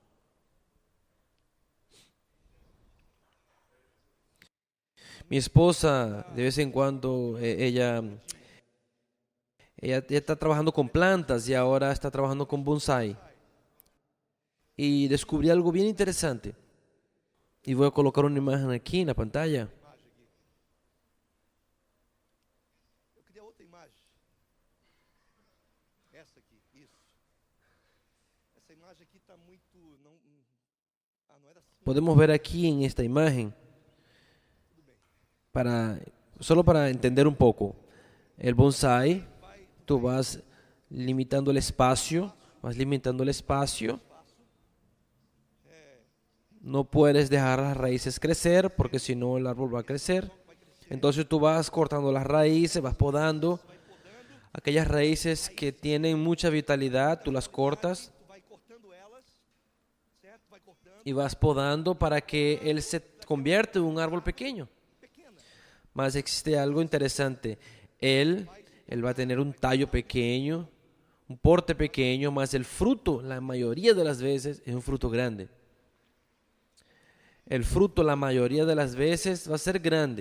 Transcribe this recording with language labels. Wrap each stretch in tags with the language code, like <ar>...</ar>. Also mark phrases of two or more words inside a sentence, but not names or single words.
<es>Mi esposa, de vez en cuando, ella está trabajando con plantas y ahora está trabajando con bonsai. Y descubrí algo bien interesante. Y voy a colocar una imagen aquí en la pantalla.</es> <pt>Eu queria outra imagem. Essa aqui, isso. Essa imagem aqui está muito. Não, não era assim.</pt> <es>Podemos ver aquí en esta imagen, solo para entender un poco, el bonsai, tú vas limitando el espacio, no puedes dejar las raíces crecer porque si no el árbol va a crecer. Entonces tú vas cortando las raíces, vas podando. Aquellas raíces que tienen mucha vitalidad, tú las cortas</es> <pt>Tu vai cortando elas, certo? Vai cortando.</pt> <es>y vas podando para que él se convierta en un árbol pequeño. Mas existe algo interesante. Él va a tener un tallo pequeño, un porte pequeño, mas el fruto, la mayoría de las veces, es un fruto grande. El fruto, la mayoría de las veces, va a ser grande.</es>